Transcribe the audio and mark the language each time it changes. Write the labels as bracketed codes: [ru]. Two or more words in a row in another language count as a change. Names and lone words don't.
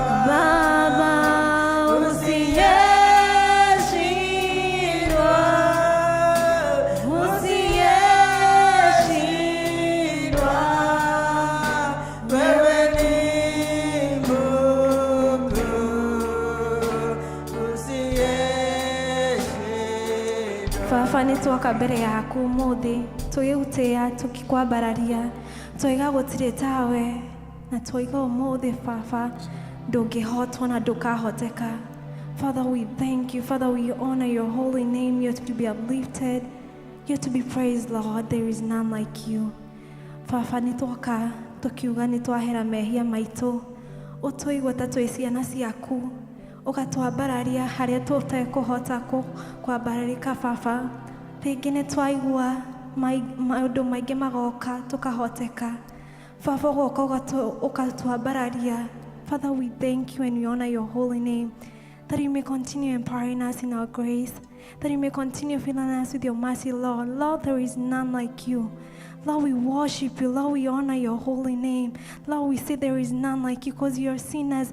[sw] Baba usiyeshindwa, usiyeshindwa. Wewe ni Mungu usiyeshindwa. [ki] Baba nitwoka mbere yaku umuthi tugigutia tukikwambararia twiga gutire tawe na twiga umuthi Baba ndungihotwo na ndukahoteka. [en] Father, we thank you. Father, we honor your holy name. You are to be uplifted. You are to be praised, Lord. There is none like you. [ki] Baba nitwoka tukiuga nitwahera mehia maitu utuigwa ta twi ciana ciaku ugatwambararia haria tutekuhota kwambararika Baba. Ringi nitwaigua maundu maingi magoka tukahoteka Baba, ugoka ukatwambararia. [en] Father, we thank you and we honor your holy name, that you may continue empowering us in our grace, that you may continue filling us with your mercy, Lord. Lord, there is none like you. Lord, we worship you. Lord, we honor your holy name. Lord, we say there is none like you because you are sinners.